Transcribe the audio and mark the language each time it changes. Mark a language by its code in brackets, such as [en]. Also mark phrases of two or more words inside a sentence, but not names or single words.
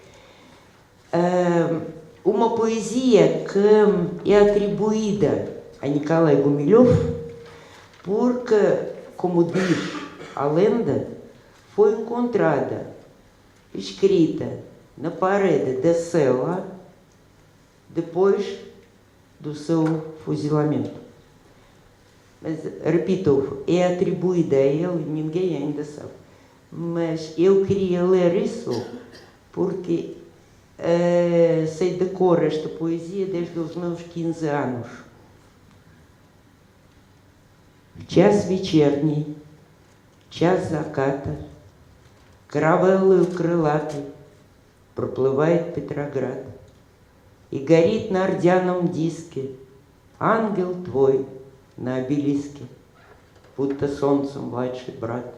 [pt] Uma poesia que é atribuída a Nikolai Gumilhov porque, como diz a lenda, foi encontrada, escrita na parede da cela depois do seu fuzilamento. Mas, repito, é atribuída a ele, ninguém ainda sabe. Mas eu queria ler isso porque sei de cor esta poesia desde os meus 15 anos. [ru] Час вечерний, час заката, каравеллою крылатой проплывает Петроград, и горит на ордяном диске ангел твой на обелиске, будто солнцем младший брат.